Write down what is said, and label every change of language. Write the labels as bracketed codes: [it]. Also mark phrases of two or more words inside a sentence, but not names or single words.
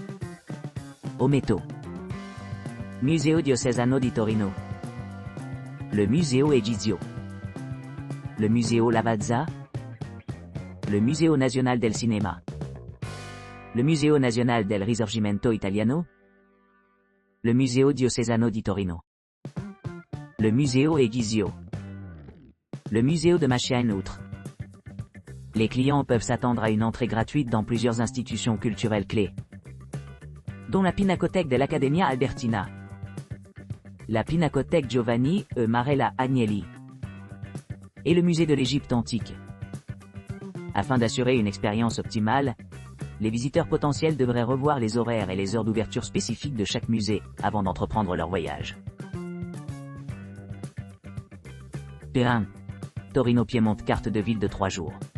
[fr] Ometo, Museo Diocesano di Torino, le Museo Egizio, le Museo Lavazza, le Museo Nazionale del Cinema, le Museo Nazionale del Risorgimento Italiano, le Museo Diocesano di Torino, le Museo Egizio, le Museo de Macchia et outre. Les clients peuvent s'attendre à une entrée gratuite dans plusieurs institutions culturelles clés, dont la Pinacothèque dell'Accademia Albertina, la Pinacothèque Giovanni e Marella Agnelli et le musée de l'Égypte antique. Afin d'assurer une expérience optimale, les visiteurs potentiels devraient revoir les horaires et les heures d'ouverture spécifiques de chaque musée avant d'entreprendre leur voyage. Turin, Torino Piémont, carte de ville de 3 jours.